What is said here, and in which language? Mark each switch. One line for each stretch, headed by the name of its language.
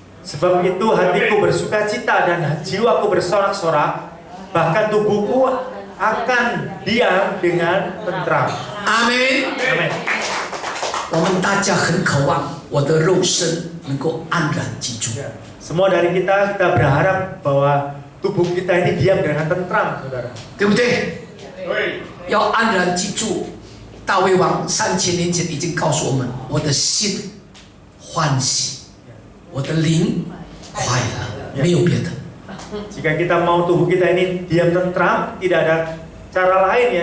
Indonesian: Sebab itu hatiku bersuka cita dan jiwaku bersorak-sorak, bahkan tubuhku akan diam dengan tentram.
Chinese: 阿门。
Indonesian: Amin.
Chinese: 我们大家很渴望我的肉身能够安然记住。
Indonesian: Semua dari kita berharap bahwa tubuh kita ini diam dengan tentram, saudara.
Chinese: 对不对？要安然记住，大卫王3000年前已经告诉我们：我的心欢喜，我的灵快乐，没有别的。
Indonesian: Jika kita mau tubuh kita ini diam tentram, tidak ada cara lain, ya.